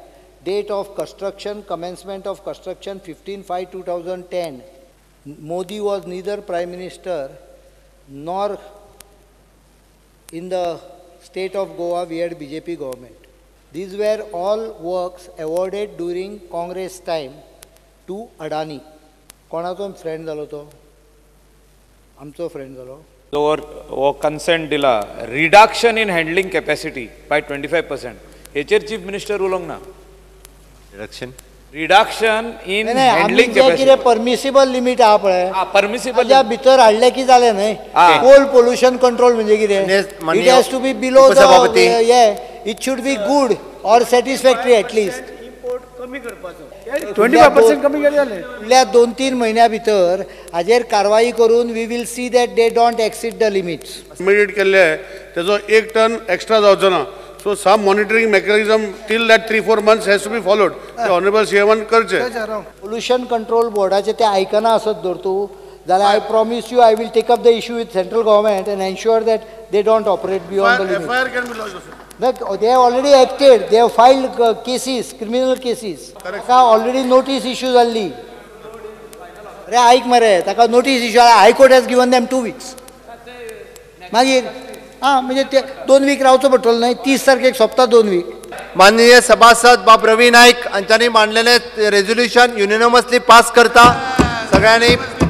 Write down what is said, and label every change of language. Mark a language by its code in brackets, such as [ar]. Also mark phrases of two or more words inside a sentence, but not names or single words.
[en] Date of construction, commencement of construction 15/5/2010. Modi was neither Prime Minister nor in the state of Goa we had BJP government. These were all works awarded during Congress time to Adani. [kok] कोणाचो फ्रेंड जालो तो? आमचो फ्रेंड जालो. वो consent दिला. [en] Reduction in handling capacity by 25%. [kok] हेचेर Chief Minister उलोवंक ना. [en] Reduction in handling capacity. permissible limit [kok] आहा पळय. परमिसिबल त्या भितर हाडले की जालें न्हय. [en] coal pollution control [kok] म्हणजे कितें? [en] It has to be below the, it should be good or satisfactory at least. [kok] Import कमी करपाचो. 25% कमी केले जाले. फुडल्या 2-3 महिन्या भितर हाजेर कारवाई करून [en] we will see that they don't exceed the limits. [kok] Immediate केल्ले तेजो 1 टन एक्स्ट्रा जावचो ना. [en] So some monitoring mechanism till that 3-4 months has to be followed. The Honorable CM करचे. Pollution Control Boardचे [kok] ते आयकना आसत दर तूं जाल्यार [en] I promise you I will take up the issue with central government and ensure that they don't operate beyond the limit. FIR can be lodged. They have already acted. They have filed cases, criminal cases. [kok] ताका [en] already notice issue [kok] जाल्ली. अरे आयक मरे ताका [en] notice issue High Court has given them 2 weeks. [kok] मागीर म्हणजे ते 2 वीक रावचो पडटलो न्हय. 30 तारखेक सोंपता 2 वीक. [mr] माननीय सभासद बाब रवी नाईक हांच्यांनी मांडलेले रेझोल्युशन युनिनमसली पास करता. सगळ्यांनी